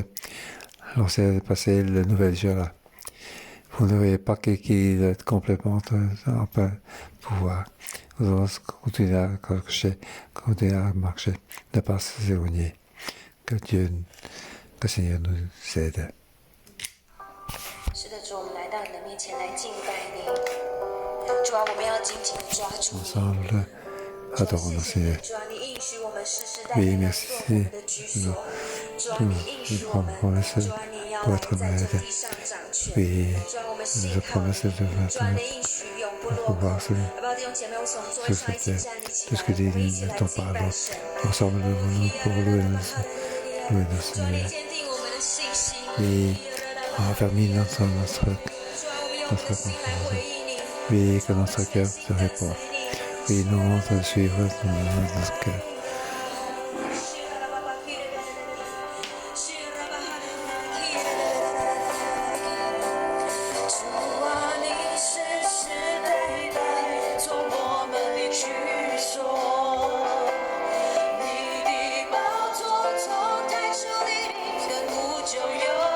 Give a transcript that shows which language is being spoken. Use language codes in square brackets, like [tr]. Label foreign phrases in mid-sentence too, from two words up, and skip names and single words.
[fr] Alors c'est passé la nouvelle jour là. Vous ne voyez pas qu'il est complètement en plein pouvoir. Vous devez continuer à accrocher, continuer à marcher, ne pas s'éloigner. Que Dieu, que le Seigneur nous aide. [zh] 是的，主，我们来到你的面前来敬拜你。主啊，我们要紧紧地抓住你。 [fr] Ensemble, adorons le Seigneur. [zh] 主啊，你应许我们世世代代 [fr] Oui, [zh] 能 [fr] merci [zh] 做我们的居所。主啊，你应许我们，主啊，你要来在这地上掌权。 [fr] Oui, [zh] 主啊，我们信 [fr] je [zh] 靠你。 [fr] promets de [zh] 主啊，你应许永不落空。要不要弟兄姐妹，我从座位上一起站立起 [fr] tout [zh] 来， [fr] ce que [zh] 我 [fr] dit [zh] 们一起来 [fr] ton [zh] 敬 [fr] parole. [zh] 拜神。 [fr] Ensemble, nous pour louer le [zh] 主啊，你 [fr] Seigneur. [zh] 坚定我们的信心。 [fr] Oui, affermis notre [zh] 主啊，我们用我们的心来回应你。 [fr] oui, que notre cœur te répond. Oui, nous allons te suivre dans notre cœur. [zh] 主啊，你世世代代做我们的居所，你的宝座从太初立定，亘古就有。